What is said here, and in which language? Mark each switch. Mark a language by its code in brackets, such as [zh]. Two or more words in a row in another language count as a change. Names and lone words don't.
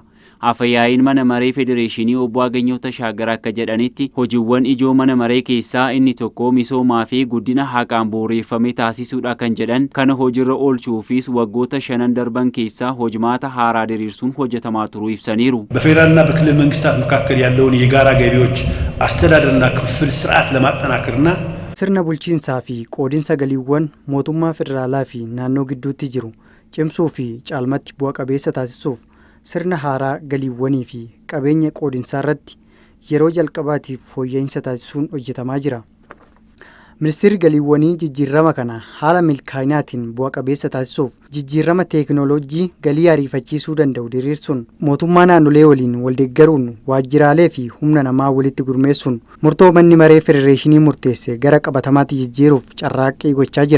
[om] Afayaa'iin mana maree federeeshinii obbo Ageenyoo Tashaagar akka jedhanitti hojiiwwan ijoo mana maree keessaa inni tokko misoomaa fi guddina haqaan bu'uureffame taasisuudha kan jedhan. Kana hojiirra oolchuufis waggoota 5 darban keessaa hojimaata haaraa diriirsuun hojjetamaa turuu ibsaniiru. [am] በፌደራልና በክልል መንግስታት መካከል ያለውን የጋራ ገቢዎች አስተዳደርና ክፍፍል ስርዓት ለማጠናከርና [om] sirna bulchiinsaa fi qoodiinsa galiiwwan mootummaa federaalaa fi naannoo gidduutti jiru cimsuu fi caalmatti bu'a qabeessa taasisuuf sirna haaraa galiiwwanii fi qabeenya qoodiinsaa irratti yeroo jalqabaatiif fooyya'insa taasisuun hojjetamaa jira. Ministeerri galiiwwanii jijjiirama kana haala milkaa'inaatiin bu'a qabeessa taasisuuf jijjiirama teekinooloojii galii ariifachiisuu danda'u diriirsuun mootummaa naannolee waliin waldeeggaruun waajjiraalee fi humna namaa walitti gurmeessuun murtoo manni maree federeeshinii murteesse gara qabatamaatti jijjiiruuf carraaqqii gochaa jira.